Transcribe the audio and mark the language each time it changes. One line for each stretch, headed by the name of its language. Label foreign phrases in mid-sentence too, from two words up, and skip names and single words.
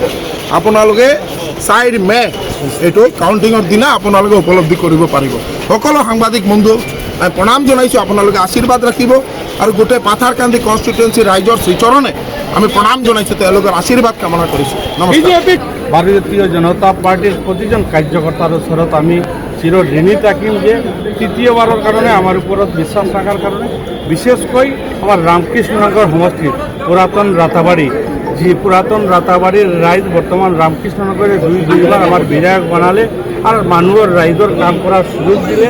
Assamese: আপোনালোকে 4 মে এইটো কাউণ্টিঙৰ দিনা আপোনালোকে উপলব্ধি কৰিব পাৰিব। সকলো সাংবাদিক বন্ধু প্ৰণাম জনাইছোঁ, আপোনালোকে আশীৰ্বাদ ৰাখিব। আৰু গোটেই পাথাৰকান্দি কনষ্টিটুৱেঞ্চি ৰাইজৰ শ্ৰীচৰণে আমি প্ৰণাম জনাইছোঁ, তেওঁলোকৰ আশীৰ্বাদ কামনা কৰিছোঁ। নমস্কাৰ।
Bangla: ভারতীয় জনতা পার্টির প্রতিজন কার্যকর্তার
Assamese: ওচৰত আমি চির ঋণী থাকিম
Bangla: যে তৃতীয়বারের কারণে আমার উপর বিশ্বাস থাকার কারণে, বিশেষকৈ আমার রামকৃষ্ণনগর সমষ্টির পুরাতন রাতাবাড়ি, যে পুরাতন রাতাবাড়ির রাইজ বর্তমান রামকৃষ্ণনগরে দুইবার আমার বিধায়ক বানালে আর মানুষের রাইজর কাম করার সুযোগ দিলে।